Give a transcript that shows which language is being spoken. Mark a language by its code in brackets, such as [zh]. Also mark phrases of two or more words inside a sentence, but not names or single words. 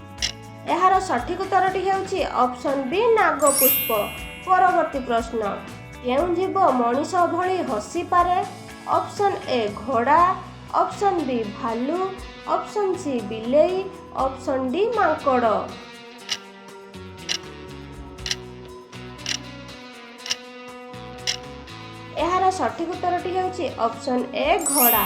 [or] ଏହାର ସଠିକ୍ ଉତ୍ତରଟି ହେଉଛି ଅପସନ୍ ବି ନାଗପୁଷ୍ପ। ପରବର୍ତ୍ତୀ ପ୍ରଶ୍ନ। କେଉଁ ଜୀବ ମଣିଷ ଭଳି ହସିପାରେ? ଅପସନ୍ ଏ ଘୋଡ଼ା, ଅପସନ୍ ବି ଭାଲୁ, ଅପସନ୍ ସି ବିଲେଇ, ଅପସନ୍ ଡି ମାଙ୍କଡ଼। ଏହାର ସଠିକ୍ ଉତ୍ତରଟି ହେଉଛି ଅପସନ୍ ଏ ଘୋଡ଼ା।